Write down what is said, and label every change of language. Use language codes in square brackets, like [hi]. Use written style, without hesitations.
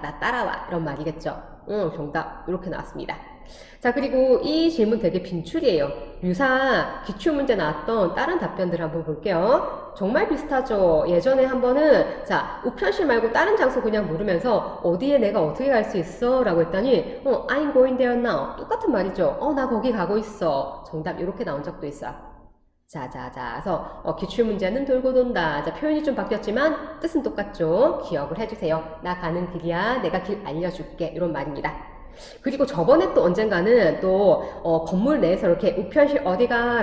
[ko] 나 따라와. 이런 말이겠죠. 정답. 이렇게 나왔습니다. 자, 그리고 이 질문 되게 빈출이에요. 유사 기출문제 나왔던 다른 답변들 한번 볼게요. 정말 비슷하죠. 예전에 한 번은 자, 우편실 말고 다른 장소 그냥 물으면서 어디에 내가 어떻게 갈 수 있어? 라고 했더니 [en] I'm going there now. [ko] 똑같은 말이죠. 나 거기 가고 있어. 정답 이렇게 나온 적도 있어요. 자, 그래서 기출문제는 돌고 돈다. 자, 표현이 좀 바뀌었지만 뜻은 똑같죠. 기억을 해주세요. 나 가는 길이야. 내가 길 알려줄게. 이런 말입니다. 그리고 저번에 또 언젠가는 또 건물 내에서 이렇게 우편실 어디가?